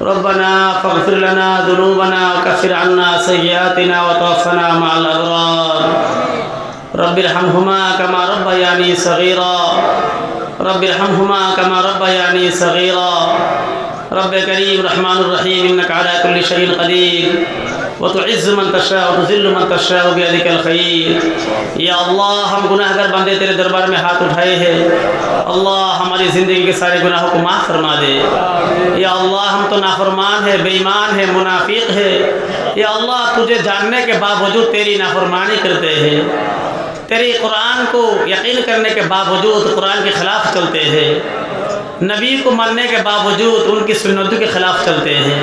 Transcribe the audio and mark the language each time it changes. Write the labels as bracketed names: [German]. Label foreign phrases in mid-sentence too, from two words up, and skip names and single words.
[Arabic] ربنا فاغفر لنا ذنوبنا وكفر عنا سيئاتنا وتوفنا مع الأبرار. رب ارحمهما كما ربياني صغيرا. رب ارحمهما كما ربياني صغيرا. رب كريم الرحمن الرحيم إنك على كل شيء قدير وتعز من تشاء وتذل من تشاء بيدك الخير. يا الله, [Hindi] हम गुनाहगार बंदे तेरे दरबार में हाथ उठाए हैं। अल्लाह, हमारी ज़िंदगी के सारे गुनाहों को माफ़ फरमा दे। [Arabic] يا الله, [Hindi] हम तो नाफरमान है, बेईमान है, मुनाफिक है। [Arabic] يا الله, [Hindi] तुझे जानने के बावजूद तेरी नाफरमानी करते हैं, तेरे कुरान को यकीन करने के बावजूद कुरान के ख़िलाफ़ चलते हैं, नबी को मानने के बावजूद उनकी सुन्नतों के ख़िलाफ़ चलते हैं।